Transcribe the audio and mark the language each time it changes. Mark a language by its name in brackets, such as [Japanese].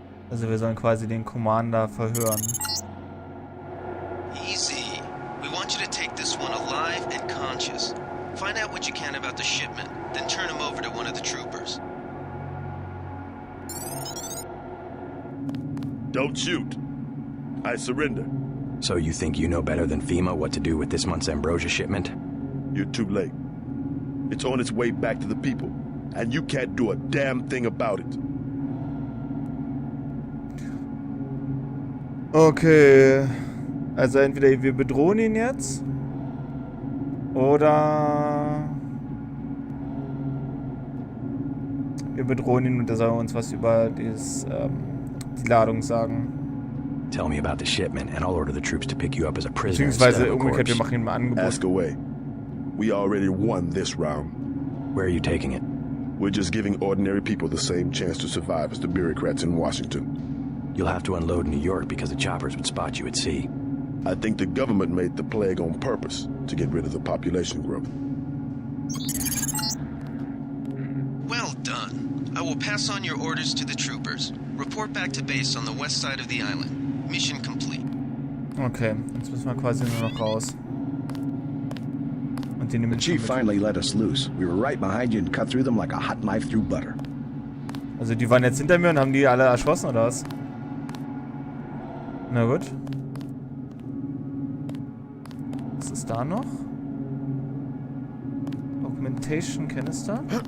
[German] Also wir sollen quasi den Commander verhören. [English] Easy. We want you to take this one alive and conscious. Find out what you can about the shipment, then turn him over to one of the troopers. Don't shoot. I surrender. So you think you know better than FEMA what to do with this month's Ambrosia shipment? You're too late. It's on its way back to the people, and you can't do a damn thing about it. Okay. [German] Also entweder wir bedrohen ihn jetzt. Oder wir bedrohen ihn und er soll uns was über die Ladung sagen. [English] Tell me about the shipment and I'll order the troops to pick you up as a prisoner. [German] Beziehungsweise umgekehrt, wir machen ihm ein Angebot. [English] Ask away. We already won this round. Where are you taking it? We're just giving ordinary people the same chance to survive as the bureaucrats in Washington. You'll have to unload in New York because the choppers would spot you at sea. I think the government made the plague on purpose to get rid of the population growth. Well done. I will pass on your orders to the troopers. Report back to base on the west side of the island. Mission complete. [German] Okay, jetzt müssen wir quasi nur noch raus. Und den [English] The chief finally let us loose. We were right behind you and cut through them like a hot knife through butter. [German] Also die waren jetzt hinter mir und haben die alle erschossen, oder was? Na gut. Was ist da noch? [English] Augmentation Canister?